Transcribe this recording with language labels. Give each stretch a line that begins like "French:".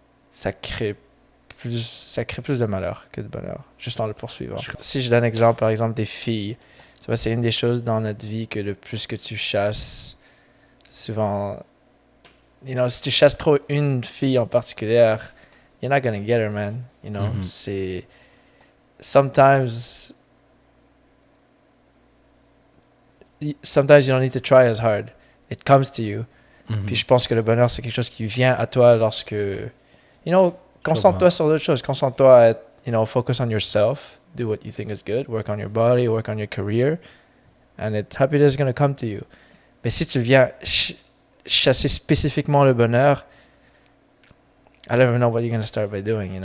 French: Ça crée plus de malheur que de bonheur, juste en le poursuivant. Si je donne un exemple, par exemple, des filles, tu vois, c'est une des choses dans notre vie que le plus que tu chasses, souvent, si tu chasses trop une fille en particulier,
English: you're not gonna get her, man.
French: C'est...
English: Sometimes you don't need to try as hard. It comes to you.
French: Puis je pense que le bonheur, c'est quelque chose qui vient à toi lorsque... concentre-toi sur d'autres choses. Concentre-toi à être,
English: focus on yourself. Do what you think is good. Work on your body. Work on your career. And happiness is going to come to you.
French: Mais si tu viens chasser spécifiquement le bonheur,
English: I don't even know what you're going to start by doing,